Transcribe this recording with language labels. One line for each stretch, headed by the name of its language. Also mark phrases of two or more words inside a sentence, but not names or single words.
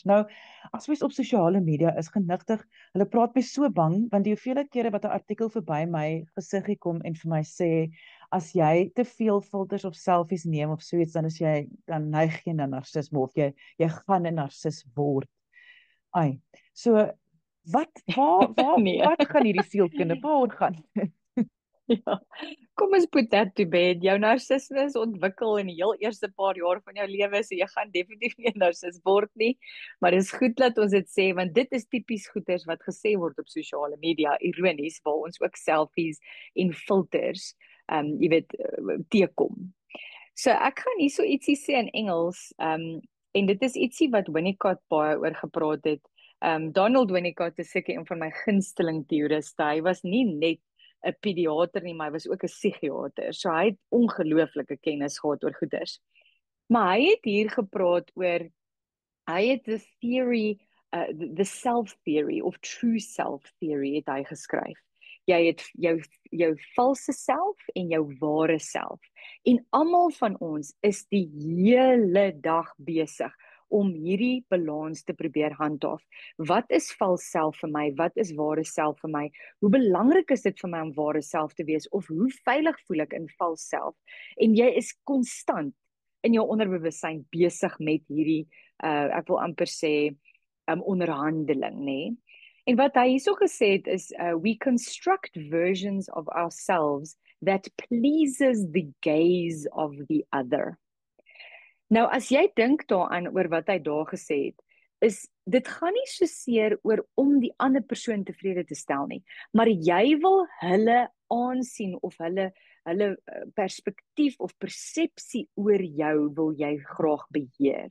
Afrikaans: Nou, as mens op sosiale media is genigtig, hulle praat my so bang, want die hoeveelheid kere wat 'n artikel verby my gesiggie kom en vir my sê, as jy te veel filters of selfies neem of so iets, dan neig jy na narcisme of jy gaan 'n narcis word. Ai. So, Nee. wat gaan hierdie sielkunde, waaroor gaan dit? Ja. Kom ons
English: put that to bed.
Afrikaans: Jou narcisme is ontwikkel in die heel eerste paar jaar van jou lewe, so jy gaan definitief nie 'n narcis word nie. Maar dis goed dat ons dit sê, want dit is tipies goeters wat gesê word op sosiale media, ironies, waar ons ook selfies en filters, jy weet, teekom. So ek gaan hierso ietsie sê in Engels, en dit is ietsie wat Winnicott baie oor gepraat het. Donald Winnicott is seker een van my gunsteling teoriste. Hy was nie net 'n pediater nie, maar hy was ook 'n psigiater. So hy het ongelooflike kennis gehad oor goeters. Maar hy het hier gepraat oor, hy het
English: the theory, the self theory of true self theory
Afrikaans: het hy geskryf. Jy het jou valse self en jou ware self. En almal van ons is die hele dag besig om hierdie balans te probeer handhaaf. Wat is vals self vir my? Wat is ware self vir my? Hoe belangrik is dit vir my om ware self te wees? Of hoe veilig voel ek in vals self? En jy is konstant in jou onderbewussyn besig met hierdie, ek wil amper sê, onderhandeling, nê? En wat hy hierso gesê het is,
English: we construct versions of ourselves that pleases the gaze of the other.
Afrikaans: Nou as jy dink daaraan oor wat hy daar gesê het, is dit gaan nie so seer oor om die ander persoon tevrede te stel nie, maar jy wil hulle aansien of hulle perspektief of persepsie oor jou wil jy graag beheer.